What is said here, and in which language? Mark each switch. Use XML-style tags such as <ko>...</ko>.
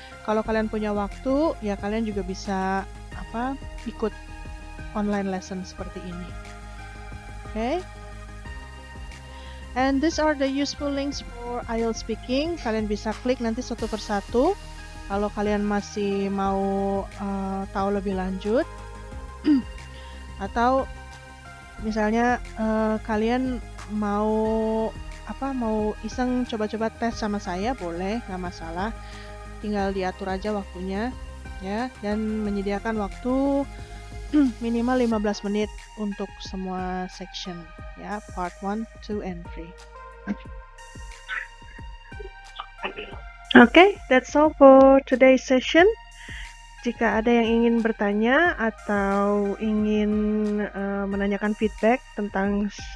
<id>Kalau kalian punya waktu, ya kalian juga bisa ikut online lesson seperti ini.</id> <en>Okay. And these are the useful links for IELTS speaking.</en> <id>Kalian bisa klik nanti satu persatu. Kalau kalian masih mau tahu lebih lanjut, atau misalnya kalian mau iseng coba-coba tes sama saya, boleh, nggak masalah. Tinggal diatur aja waktunya, ya, dan menyediakan waktu minimal 15 menit untuk semua section, ya, part 1, 2, and 3.</id> <en>Okay, that's all for today's session.</en> <id>Jika ada yang ingin bertanya atau ingin menanyakan feedback tentang</id>